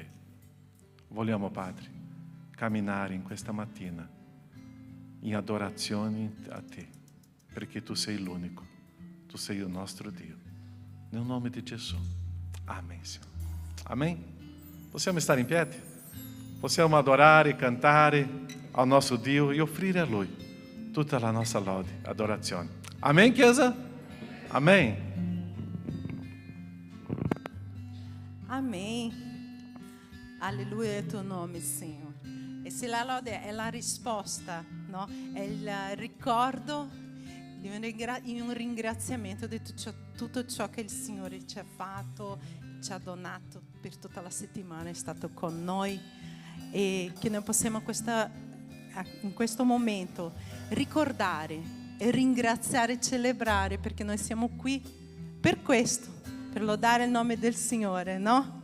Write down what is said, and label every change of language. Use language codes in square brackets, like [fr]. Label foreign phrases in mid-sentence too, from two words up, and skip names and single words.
[it] Vogliamo, Padre, camminare in questa mattina in adorazione a te, perché tu sei l'unico, tu sei il nostro Dio. Nel nome di Gesù. Amen, Signore. Amen. Possiamo stare in piedi? Possiamo adorare, cantare ao nostro Dio e offrire a Lui tutta la nostra lode, adorazione. Amen, Chiesa? Amen. [pt] Amém. Aleluia é teu nome, Senhor. [it] E se la lode è la risposta, no? È il ricordo di un ringraziamento di tutto ciò che il Signore ci ha fatto, ci ha donato per tutta la settimana, è stato con noi, e che noi possiamo in questo momento ricordare e ringraziare e celebrare, perché noi siamo qui per questo, per lodare il nome del Signore, no?